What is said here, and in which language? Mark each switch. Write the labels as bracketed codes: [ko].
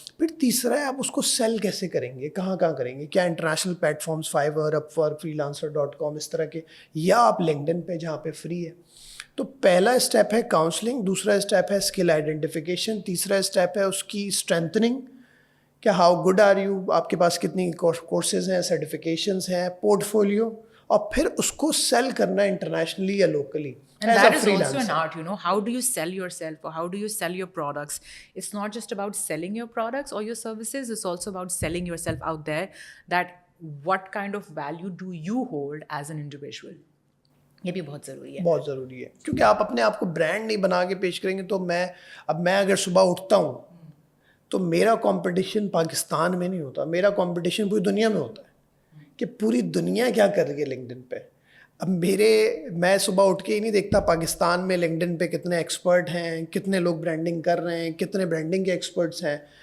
[ur] پھر تیسرا ہے آپ اس کو سیل کیسے کریں گے, کہاں کریں گے؟ کیا international plate forms Fiverr, Upwork, freelancer.com اس طرح کے, یا آپ LinkedIn پہ جہاں پہ فری ہے. تو پہلا اسٹیپ ہے کاؤنسلنگ, دوسرا اسٹیپ ہے اسکل آئیڈینٹیفیکیشن, تیسرا اسٹیپ ہے اس کی اسٹرینتھننگ, کہ [en] how good are you, [ur] آپ کے پاس کتنی کورسز ہیں, سرٹیفکیشنز ہیں, پورٹ فولیو, اور پھر اس کو سیل کرنا انٹرنیشنلی یا locally. [en] And that is also an art, you know. How do you sell yourself, or how do you sell your products? It's not just about selling your products or your services. It's also about selling yourself out there, that what kind of value do you hold as an individual? [ur] یہ بھی بہت ضروری ہے. بہت ضروری ہے, کیونکہ آپ اپنے آپ کو برانڈ نہیں بنا کے پیش کریں گے تو میں اگر صبح اٹھتا ہوں تو میرا کمپٹیشن پاکستان میں نہیں ہوتا, میرا کمپٹیشن پوری دنیا میں ہوتا ہے کہ پوری دنیا کیا کر رہی ہے LinkedIn پہ. اب میں صبح اٹھ کے ہی نہیں دیکھتا پاکستان میں LinkedIn پہ کتنے ایکسپرٹ ہیں, کتنے لوگ برانڈنگ کر رہے ہیں, کتنے برانڈنگ کے ایکسپرٹس ہیں.